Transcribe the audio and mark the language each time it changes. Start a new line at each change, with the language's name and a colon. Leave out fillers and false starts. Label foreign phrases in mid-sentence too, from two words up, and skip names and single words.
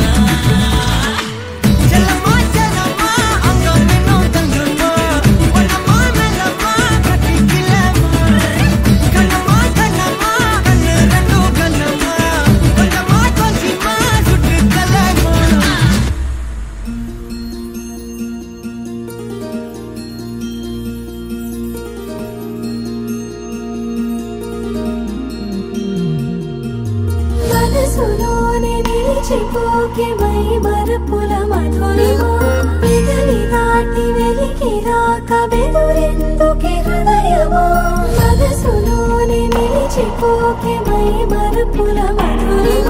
Tamil: செல்லம்மா செல்லம்மா அங்க இன்னும் தங்கம்மா பொன்னம்மா மெல்லம்மா கட்டிக்கலம்மா கண்ணம்மா கண்ணம்மா கண்ணு ரெண்டும் கண்ணம்மா கொஞ்சம்மா கொஞ்சமா சுட்டுக்கலம்மா
Telugu: మనసులోనే నిలిచిపోకే మై మరపుల మధురిమా పెదవి దాటి వెలికి రాక బెదురెందుకే హృదయమా మనసులోనే నిలిచిపోకే మై మరపుల మధురిమా